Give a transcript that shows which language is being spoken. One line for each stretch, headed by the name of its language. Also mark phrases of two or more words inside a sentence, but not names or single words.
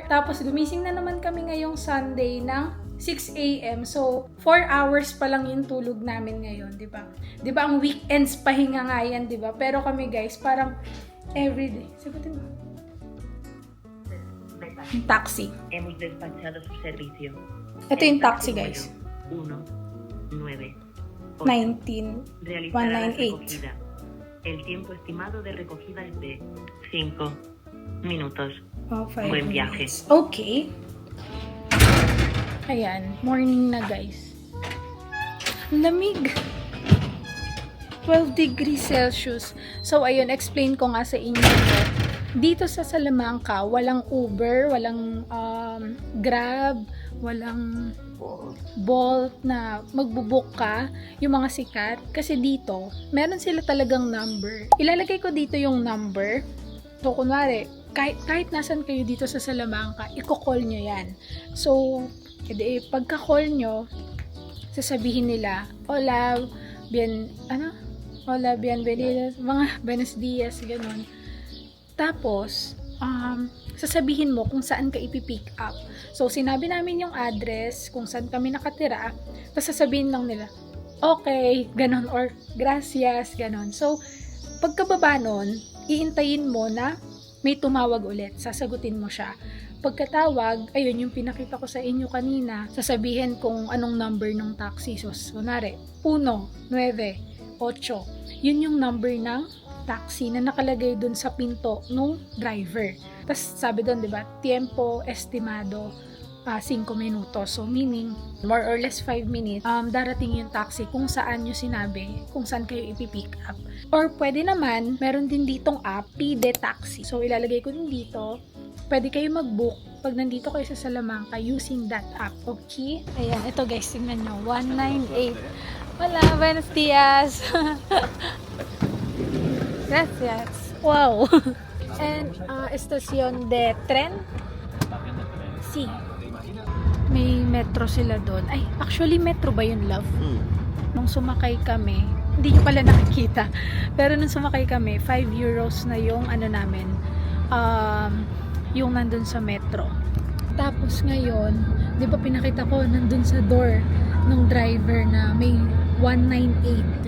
Filipino: Tapos gumising na naman kami ngayong Sunday ng 6 AM. So, 4 hours pa lang yung tulog namin ngayon, di ba? Di ba ang weekends pahinga nga yan, di ba? Pero kami guys, parang everyday. Sagutin mo. Yung taxi.
Spanish: Hemos despachado su servicio.
Filipino: Ito yung taxi, guys.
Spanish: 19 realizará la 198. recogida. El tiempo estimado de recogida es de 5 minutos.
English: Oh, 5
Spanish: Buen viaje.
Filipino: minutes. Okay. Ayan, morning na guys. Lamig. 12
English: degrees Celsius.
Filipino: So, ayun, explain ko nga sa inyo. Dito sa Salamanca, walang Uber, walang Grab, walang Bolt na magbubook ka, yung mga sikat. Kasi dito, meron sila talagang number. Ilalagay ko dito yung number. So, kunwari, kahit nasan kayo dito sa Salamanca, i-call nyo yan. So, pagka-call nyo, sasabihin nila,
Spanish: Hola, bienvenidos, mga buenos dias,
Filipino: ganun. Tapos, sasabihin mo kung saan ka ipipick up. So, sinabi namin yung address, kung saan kami nakatira, tapos sasabihin lang nila, okay, ganon, or gracias, ganon. So, pagkababa nun, iintayin mo na may tumawag ulit, sasagutin mo siya. Pagkatawag, ayun yung pinakita ko sa inyo kanina, sasabihin kung anong number ng taxi. So, kunwari, 198. Yun yung number ng taxi na nakalagay dun sa pinto nung driver. Tapos sabi dun, di ba,
Spanish: tiempo estimado 5 minutos.
English: So meaning, more or less 5 minutes,
Filipino: darating yung taxi kung saan nyo sinabi, kung saan kayo ipipick up. Or pwede naman, meron din ditong app, Pide Taxi. So ilalagay ko din dito, pwede kayo mag-book pag nandito kayo sa Salamanca
English: using that app.
Filipino: Okay? Ayan, ito guys, tingnan nyo, 198.
Spanish: Hola, buenos dias. Gracias. Wow. And, estación de tren? Sí.
Filipino: May metro sila doon. Ay, actually metro ba yun, love? Nung sumakay kami, hindi nyo pala nakikita. Pero nung sumakay kami, 5 euros na yung ano namin, yung nandun sa metro. Tapos ngayon, di ba pinakita ko nandun sa door ng driver na may 198.